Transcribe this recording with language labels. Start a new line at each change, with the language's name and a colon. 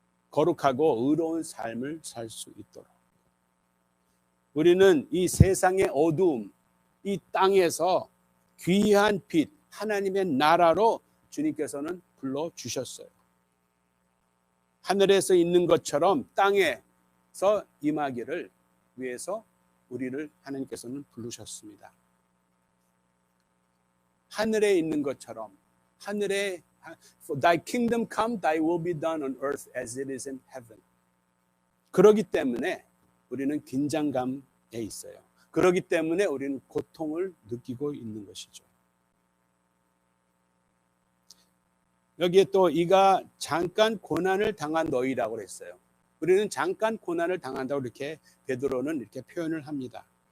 Korean: 거룩하고 의로운 삶을 살 수 있도록. 우리는 이 세상의 어두움, 이 땅에서 귀한 빛, 하나님의 나라로 주님께서는 불러주셨어요. 하늘에서 있는 것처럼 땅에서 임하기를 위해서 우리를 하나님께서는 부르셨습니다. 하늘에 있는 것처럼 하늘에
English: Thy kingdom come, Thy will be done on earth as it is in heaven.
Korean: 그러기 때문에 우리는 긴장감에 있어요. 그러기 때문에 우리는 고통을 느끼고 있는 것이죠. 여기에 또 이가 잠깐 고난을 당한 너희라고 했어요. 우리는 잠깐 고난을 당한다고 이렇게 베드로는 이렇게 표현을 합니다.